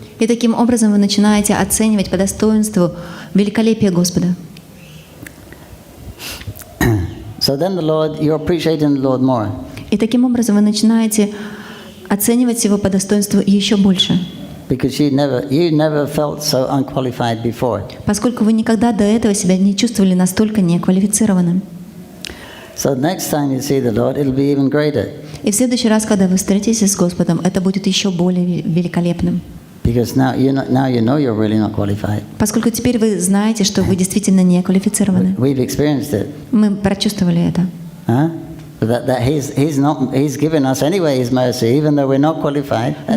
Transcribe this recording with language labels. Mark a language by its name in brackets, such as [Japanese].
[Russian] И таким образом вы начинаете оценивать по достоинству великолепие Господа. [English] So then you're appreciating the Lord more. [Russian] И таким образом вы начинаете оценивать Его по достоинству еще больше. [English] Because you never felt so unqualified before. [Russian] Поскольку вы никогда до этого себя не чувствовали настолько неквалифицированным. [English] So next time you see the Lord, it'll be even greater. [Russian] И в следующий раз, когда вы встретитесь с Господом, это будет еще более великолепным. [English] Because now you know you're really not qualified. [Russian] Поскольку теперь вы знаете, что вы действительно не квалифицированы. [English] We've experienced it. [Russian] Мы прочувствовали это. [English] That He's given us anyway His mercy, even though we're not qualified.